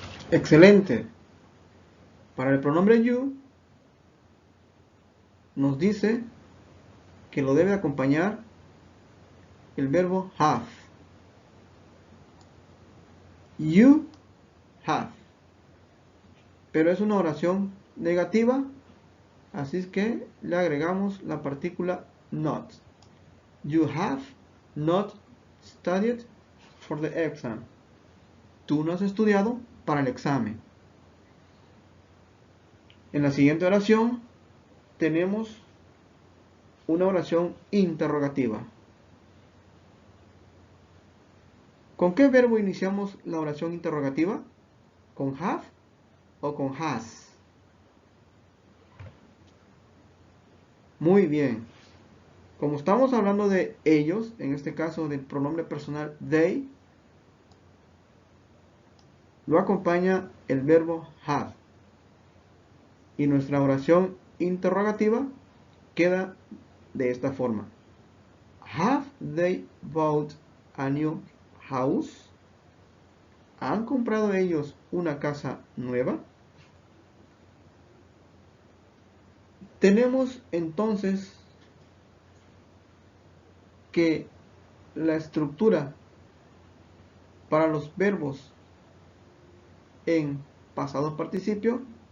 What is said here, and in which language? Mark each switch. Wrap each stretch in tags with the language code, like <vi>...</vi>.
<es>Excelente. Para el pronombre you, nos dice que lo debe acompañar el verbo have.</es> <en>You have.</en> <es>Pero es una oración negativa, así es que le agregamos la partícula not.</es> <en>You have not studied for the exam.</en> <es>Tú no has estudiado para el examen. En la siguiente oración tenemos una oración interrogativa. ¿Con qué verbo iniciamos la oración interrogativa? ¿Con have o con has? Muy bien. Como estamos hablando de ellos, en este caso del pronombre personal they, lo acompaña el verbo have. Y nuestra oración interrogativa queda de esta forma.</es> <en>Have they bought a new house?</en> <es>¿Han comprado ellos una casa nueva? Tenemos entonces que la estructura para los verbos en pasado participio,</es>